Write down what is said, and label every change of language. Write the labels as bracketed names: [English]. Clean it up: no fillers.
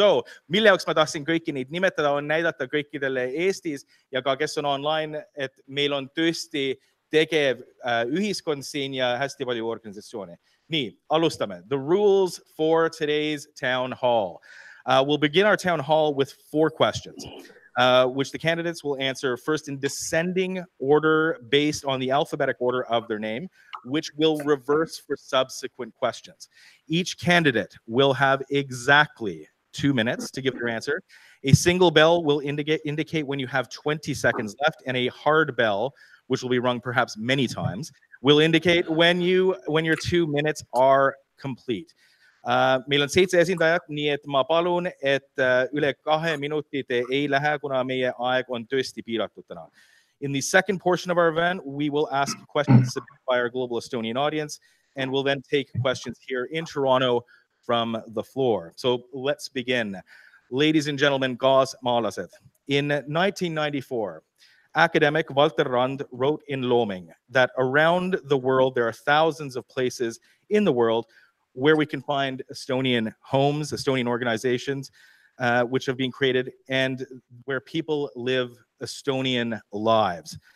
[Estonian] So, mille jaoks ma tahtsin kõiki neid nimetada, on näidata kõikidele Eestis ja ka kes on online, et meil on tõesti tegev ühiskond siin ja hästi palju organisatsioone. Nii, alustame. [English] The rules for today's town hall. We'll begin our town hall with 4 questions, which the candidates will answer first in descending order based on the alphabetic order of their name, which will reverse for subsequent questions. Each candidate will have exactly 2 minutes to give their answer. A single bell will indicate when you have 20 seconds left, and a hard bell, which will be rung perhaps many times, will indicate when your 2 minutes are complete. [Estonian] Meil on 7 esindajat, nii et ma palun, et üle 2 minuti te ei lähe, kuna meie aeg on tõesti piiratud täna. [English] In the second portion of our event, we will ask questions submitted by our Global Estonian audience, and we'll then take questions here in Toronto from the floor. So let's begin. Ladies and gentlemen, kaasmaalased. In 1994, academic Walter Rand wrote in Looming that around the world, there are thousands of places in the world where we can find Estonian homes, Estonian organizations, which have been created, and where people live Estonian lives.